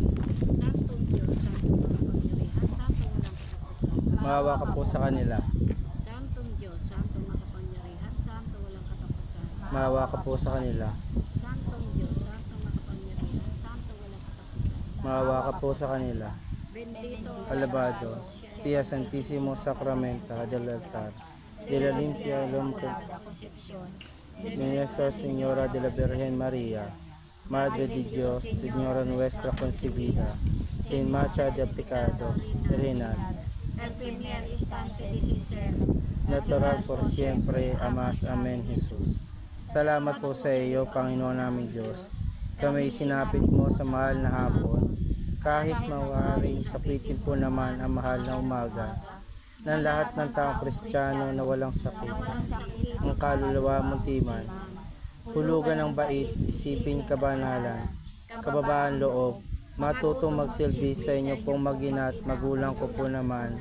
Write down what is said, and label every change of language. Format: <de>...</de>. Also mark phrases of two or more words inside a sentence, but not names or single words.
<tl>Santong Diyos, Santong makapangyarihan, Santong walang katapusan. Maawa ka po sa kanila. Santong Diyos, Santong makapangyarihan, Santong walang katapusan. Maawa ka po sa kanila. Santong Diyos, Santong makapangyarihan, Santong walang katapusan. Maawa ka po sa kanila.</tl> <es>Bendito, Alabado, sea Santísimo Sacramento del altar de la limpia lumbre de Nuestra Señora de la Virgen María, Madre de Dios, Señora nuestra concebida, sin mancha de pecado, original, El primer instante de ser. natural por siempre, amas. Amen, Jesus.</es> <tl>Salamat po sa iyo, Panginoon namin Diyos. Kami sinapit mo sa mahal na hapon. kahit mawaring sapitin po naman ang mahal na umaga ng lahat ng taong Kristiyano na walang sakit, ang kaluluwa muntiman, hulugan ng bait, isipin kabanalan, kababaan loob, matutong magsilbi sa inyo pong mag-ina at magulang ko po naman.</tl>